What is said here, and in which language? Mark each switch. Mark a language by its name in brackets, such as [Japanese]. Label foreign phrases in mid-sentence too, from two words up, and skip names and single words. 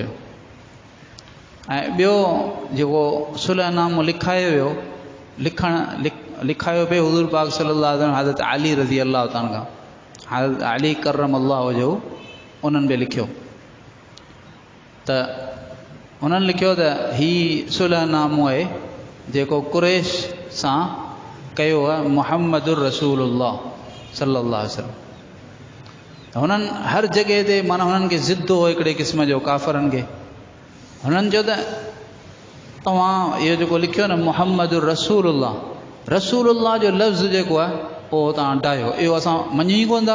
[Sindhi] ऐं ॿियो जेको सुलहनामो लिखायो वियो, लिखायो पियो हुज़ूर पाक [Arabic] صلى الله عليه وسلم [Sindhi] हज़रत अली [Arabic] رضي الله تعالى [Sindhi] खां, हज़रत अली [Arabic] كرّم الله [Sindhi] जो उन्हनि बि लिखियो। त उन्हनि लिखियो त हीउ सुलहनामो आहे जेको कुरैश सां कयो आहे [Arabic] محمد رسول الله صلى الله عليه وسلم. [Sindhi] हुननि हर जॻह ते माना हुननि खे ज़िद हो हिकिड़े क़िस्म जो काफ़रनि खे। हुननि चयो त तव्हां इहो जेको लिखियो न [Arabic] محمد رسول الله, [Sindhi] रसूलुल्लाह जो लफ़्ज़ जेको आहे पोइ तव्हां हटायो, इहो असां मञूं ई कोन था।